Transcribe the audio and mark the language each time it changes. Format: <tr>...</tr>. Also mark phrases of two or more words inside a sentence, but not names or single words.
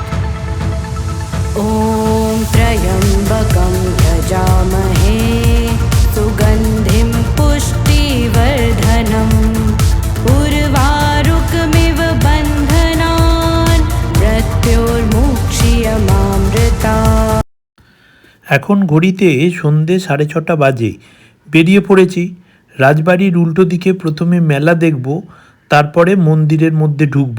<sa>ॐ त्र्यम्बकं यजामहे सुगन्धिं पुष्टिवर्धनम् उर्वारुकमिव बन्धनान् मृत्योर्मुक्ष्यमामृतात्।</sa> <bn>এখন ঘড়িতে সন্ধে 6:30 বাজে। বেরিয়ে পড়েছি। রাজবাড়ির উল্টো দিকে প্রথমে মেলা দেখব, তারপরে মন্দিরের মধ্যে ঢুকব।</bn>